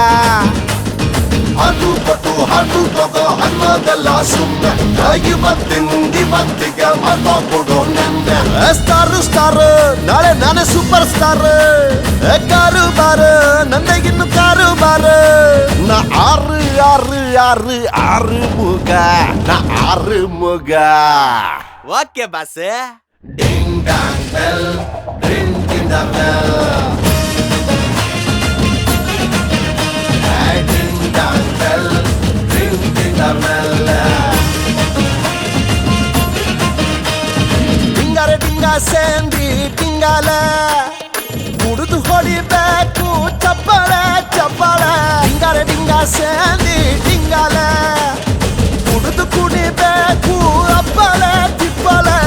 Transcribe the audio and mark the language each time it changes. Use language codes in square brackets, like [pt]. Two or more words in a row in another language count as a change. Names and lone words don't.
[kn] ಅದು ಕೊಟ್ಟು ಅದು ತಗೋ ಅನ್ನೋದೆಲ್ಲ ಸುಮ್ಮನೆ, ಇವತ್ತಿಗೆ ಮತ ಕೊಡೋ ನೆನ್ನೆ. [en] star star [kn] ನಾಳೆ ನಾನೇ [en] super star. [kn] ಕಾರು ಬಾರು ನಂದಗಿನ್ನು ಕಾರು ಬಾರು. ನಾ ಆರು ಆರು ಆರು ಆರು ಮುಗ, ನಾ ಆರು ಮುಗ. [en] okay boss. Ding dong bell, ring in the bell. Hey, ding dong bell, ring in the bell. Dingare dinga sendi dingala, [kn] ಕುಡಿದು ಹೊಡಿಬೇಕು ಚಪ್ಪಾಳ ಚಪ್ಪಾಳ. ಡಿಂಗಾರೆ ಡಿಂಗ ಸ್ಯಾಂಡಿ ಡಿಂಗಾಲ ಕುಡಿದು ಕುಡಿಬೇಕು ಅಪ್ಪಳ ತಿಪ್ಪಳ.